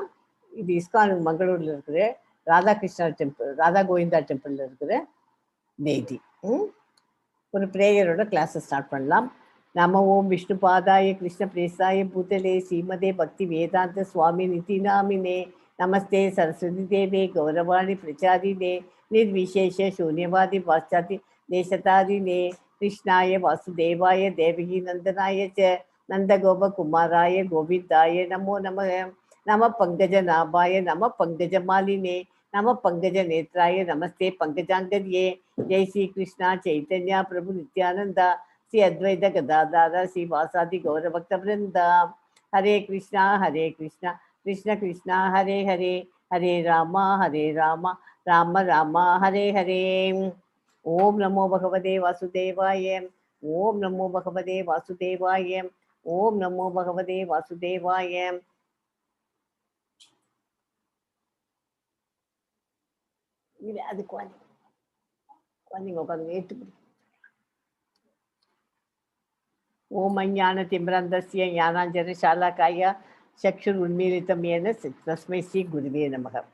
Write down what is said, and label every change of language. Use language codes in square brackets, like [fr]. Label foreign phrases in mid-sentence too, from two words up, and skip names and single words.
[ta] இது ISKCON மங்களூர்ல இருக்கிற ராதா கிருஷ்ணா டெம்பிள், ராதா கோவிந்தா டெம்பிள்ல இருக்கிற டெய்டி. ஒரு பிரேயரோட கிளாஸை ஸ்டார்ட் பண்ணலாம். [sa] नम ॐ विष्णु पादाय कृष्ण प्रेष्ठाय भूतले श्रीमते भक्ति वेदान्त स्वामिन् इति नामिने नमस्ते सारस्वते देवे गौरवाणी प्रचारिणे निर्विशेष शून्यवादी पाश्चात्य देशतारिणे कृष्णाय वासुदेवाय देवकी नंदनाय च नंदगोपकुमाराय गोविंदाय नमो नमः नमः पंकजनाभाय नमः पंकजमालिने नमः पंकजनेत्राय नमस्ते पंकजांगर्ये जय श्री कृष्णा चैतन्य प्रभु नित्यानंद श्री अद्वैत गदाधर श्री वासादि गौरभक्त वृंद हरे कृष्णा कृष्ण कृष्ण हरे हरे हरे राम राम राम हरे हरे. ओम नमो भगवते वासुदेवाय. ओम नमो भगवते वासुदेवाय. ओम नमो भगवते वासुदेवाय. [ta] இது அது குழந்தைங்க உட்காந்து ஏற்று. [sa] ॐ अज्ञान तिमिरान्धस्य ज्ञानाञ्जन शलाकया चक्षुर् उन्मीलितं येन तस्मै श्री गुरवे नमः.